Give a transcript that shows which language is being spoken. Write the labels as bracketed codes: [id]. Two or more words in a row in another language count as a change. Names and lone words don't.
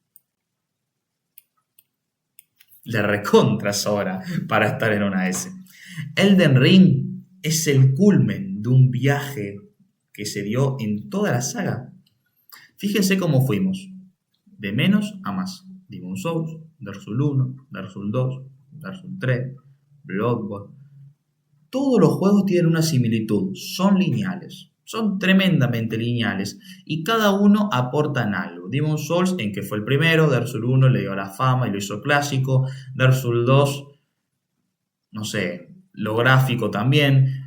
[es] Le recontra sobra para estar en una S. Elden Ring es el culmen de un viaje que se dio en toda la saga. Fíjense cómo fuimos. De menos a más. Demon's Souls, Dark Souls 1, Dark Souls 2, Dark Souls 3, Bloodborne. Todos los juegos tienen una similitud. Son lineales. Son tremendamente lineales. Y cada uno aporta en algo. Demon's Souls, en que fue el primero. Dark Souls 1 le dio la fama y lo hizo clásico. Dark Souls 2, no sé, lo gráfico también.